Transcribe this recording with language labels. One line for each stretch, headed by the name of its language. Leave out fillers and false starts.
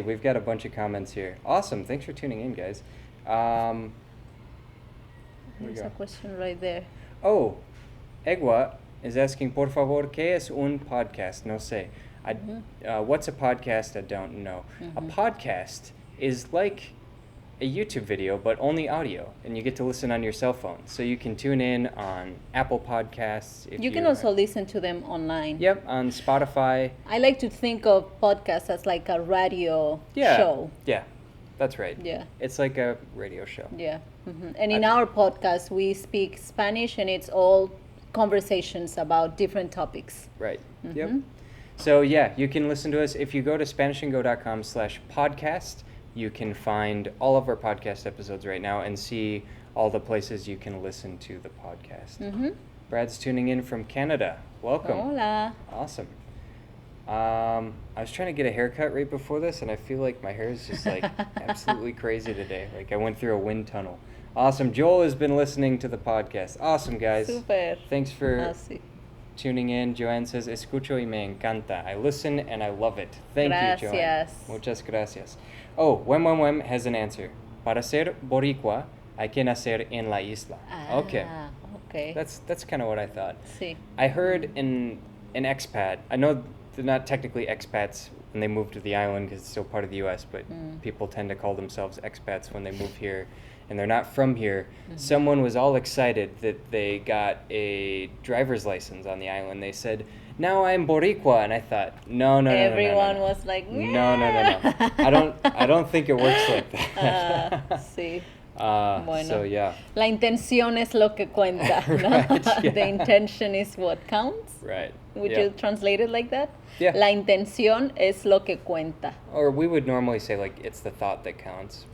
English: We've got a bunch of comments here. Awesome. Thanks for tuning in, guys. Here we There's go. a question right there. Oh, Egua is asking,
Spanish: por favor, ¿qué es un podcast? No sé.
English: What's a podcast? I don't know. A podcast is like a YouTube video, but only audio, and you get to listen on your cell phone. So you can tune in on Apple Podcasts. You can also listen to them online. Yep, on Spotify. I like to think of podcasts as like a radio show. Yeah, that's right. Yeah. It's like a radio show. Yeah. And in our podcast, we speak Spanish, and it's all conversations about different topics. Right. Yep. So yeah, you can listen to us. If you go to SpanishandGo.com/podcast, you can find all of our podcast episodes right now and see all the places you can listen to the podcast. Brad's tuning in from Canada. Welcome.
Spanish: Hola.
English: Awesome. I was trying to get a haircut right before this, and I feel like my hair is just like absolutely crazy today. Like I went through a wind tunnel. Awesome. Joel has been listening to the podcast. Awesome, guys.
Spanish: Super.
English: Thanks for
Spanish: Sí.
English: tuning in. Joanne says,
Spanish: escucho y me encanta.
English: I listen and I love it. Thank you, Joanne.
Spanish: Gracias. Muchas gracias.
English: Oh, Wem has an answer.
Spanish: Para ser boricua, hay que nacer en la isla.
English: Okay. Okay. That's kind of what I thought.
Spanish: Sí.
English: I heard an expat. I know they're not technically expats when they move to the island because it's still part of the U.S., but people tend to call themselves expats when they move here, and they're not from here. Someone was all excited that they got a driver's license on the island. They said, now I'm Boricua, and I thought, no. Everyone was like, no. I don't think it works like that.
Spanish: Sí.
English: Bueno. So yeah.
Spanish: La intención es lo que cuenta, ¿no?
English: Right, yeah. The intention is what counts. Right. Would yeah. you translate it like that? Yeah.
Spanish: La intención es lo que cuenta.
English: Or we would normally say like it's the thought that counts.